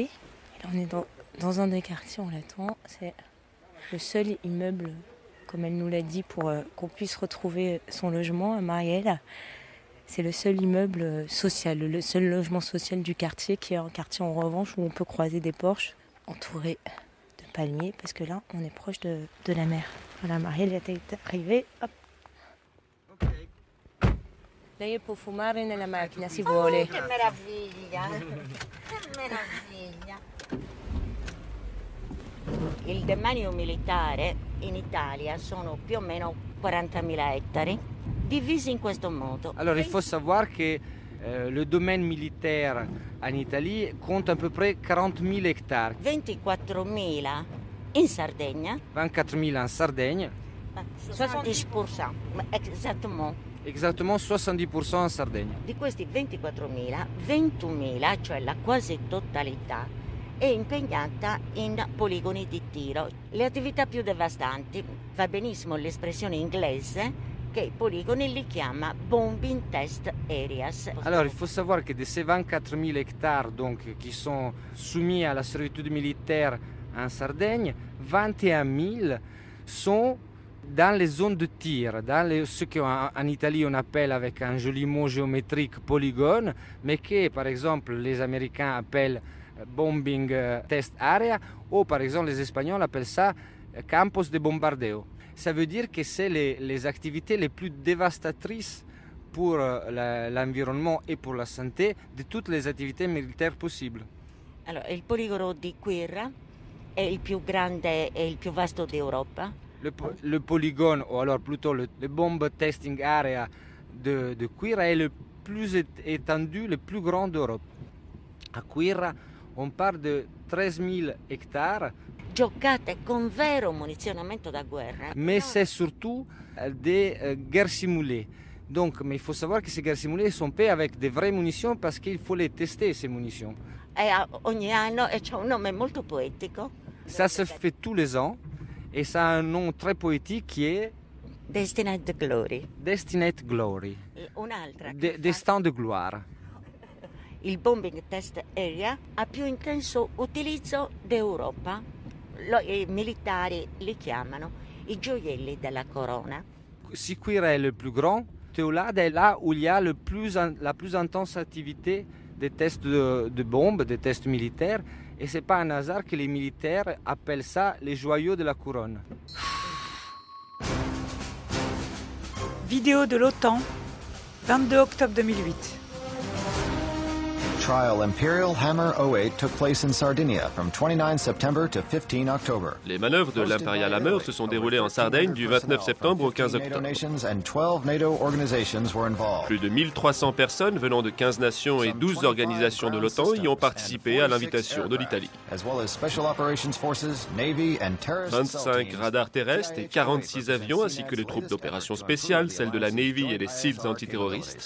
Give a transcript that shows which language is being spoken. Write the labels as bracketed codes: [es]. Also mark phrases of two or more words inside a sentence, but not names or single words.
[fr] Et là, on est dans un des quartiers, on l'attend, c'est le seul immeuble, comme elle nous l'a dit, pour qu'on puisse retrouver son logement à Marielle. C'est le seul immeuble social, le seul logement social du quartier, qui est un quartier en revanche où on peut croiser des porches entourés de palmiers, parce que là, on est proche de la mer. Voilà, Marielle est arrivée. Hop. [it] Lei può fumare nella macchina, si vuole. Che meraviglia! Che meraviglia! Il demanio militare in Italia sono più o meno 40.000 ettari, divisi in questo modo. [fr] Alors il faut savoir que le domaine militaire en Italie compte à peu près 40.000 hectares. [it] 24.000 in Sardegna. [fr] 24.000 en Sardaigne. 70%, exactement. Exactement 70% en Sardegna. [it] Di questi 24.000, 21.000, cioè la quasi totalità, è impegnata in poligoni di tiro. Le attività più devastanti, va benissimo l'espressione inglese, che i poligoni li chiama [en] bombing test areas. [fr] Alors il faut savoir que de ces 24 000 hectares donc, qui sont soumis à la servitude militaire en Sardaigne, 21 000 sont dans les zones de tir, dans ce qu'en Italie on appelle avec un joli mot géométrique polygone, mais que par exemple les Américains appellent [en] bombing test area, [fr] ou par exemple les Espagnols appellent ça [es] campos de bombardeo. [fr] Ça veut dire que c'est les activités les plus dévastatrices pour l'environnement et pour la santé de toutes les activités militaires possibles. Alors, [it] il poligono di Quirra è il più grande e il più vasto d'Europa. [fr] Le polygone, ou alors plutôt le [en] bomb testing area [fr] de Quirra est le plus étendu, le plus grand d'Europe. À Quirra, on parle de 13 000 hectares. [it] Giocate con vero munizionamento da guerra. [fr] Mais c'est surtout des guerres simulées. Donc, mais il faut savoir que ces guerres simulées sont faites avec des vraies munitions parce qu'il faut les tester, ces munitions. [it] E ogni anno c'è un nome molto poetico. [fr] Ça se fait tous les ans et ça a un nom très poétique qui est Destined Glory. Destined Glory. [it] Un'altra. [fr] Destin de gloire. [it] Il [en] bombing test area [it] ha più intenso utilizzo d'Europa. I militari li chiamano i gioielli della corona. [fr] Si Quirra est le plus grand, Teolada est là où il y a la plus intense activité des tests de bombes, des tests militaires. Et c'est pas un hasard que les militaires appellent ça les joyaux de la couronne. Vidéo de l'OTAN, 22 octobre 2008. [en] Trial Imperial Hammer 08 took place in Sardinia from 29 September to 15 October. [fr] Les manœuvres de l'Imperial Hammer se sont déroulées en Sardaigne du 29 septembre au 15 octobre. Plus de 1300 personnes venant de 15 nations et 12 organisations de l'OTAN y ont participé à l'invitation de l'Italie. 25 radars terrestres et 46 avions ainsi que les troupes d'opération spéciales, celles de la Navy et les SEALs antiterroristes.